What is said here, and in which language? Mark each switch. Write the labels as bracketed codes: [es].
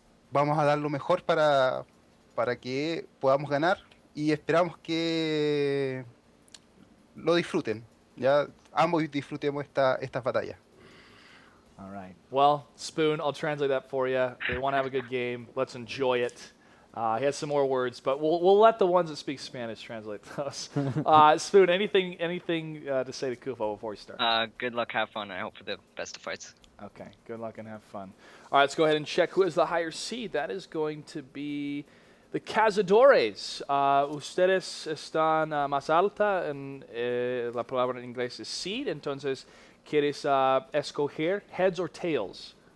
[es] Vamos a dar lo mejor para que podamos ganar y esperamos que lo disfruten. Ya ambos disfrutemos estas batallas. [en] All right. Well, Spoon, I'll translate that for you. They want to have a good game. Let's enjoy it. He has some more words, but we'll let the ones that speak Spanish translate those. Spoon, anything to say to Kufo before we start? Good luck, have fun, and I hope for the best of fights. Okay. Good luck and have fun. All right, let's go ahead and check who has the higher seed. That is going to be the Cazadores. [es] Ustedes están más alta en la palabra en inglés es seed, entonces ¿quieres escoger [en] heads or tails?